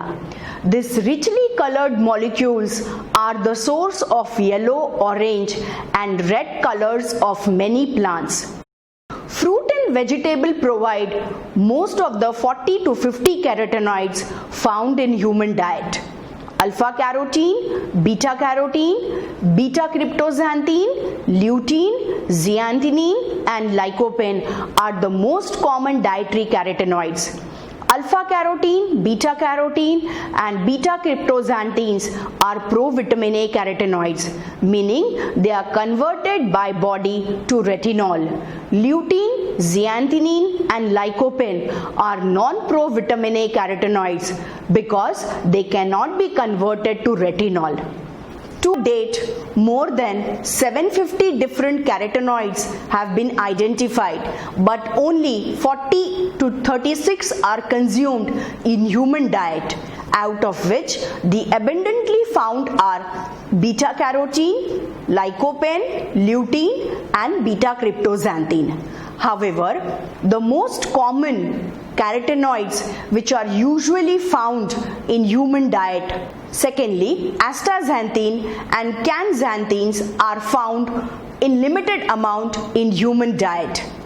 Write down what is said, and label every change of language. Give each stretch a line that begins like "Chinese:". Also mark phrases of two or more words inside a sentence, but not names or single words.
English: These richly colored molecules are the source of yellow, orange and red colors of many plants. Fruit and vegetable provide most of the 40 to 50 carotenoids found in human diet. Alpha carotene, beta carotene, beta cryptoxanthine, lutein, zeaxanthin and lycopene are the most common dietary carotenoids. Alpha carotene, beta carotene and beta cryptoxanthines are pro-vitamin A carotenoids, meaning they are converted by body to retinol. Lutein, zeaxanthin and lycopene are non-pro-vitamin A carotenoids because they cannot be converted to retinol. To date, more than 750 different carotenoids have been identified, but only 40 to 36 are consumed in human diet, out of which the abundantly found are beta carotene, lycopene, lutein and beta cryptoxanthin. However, the most common carotenoids which are usually found in human diet, secondly, astaxanthin and cannxanthines are found in limited amount in human diet.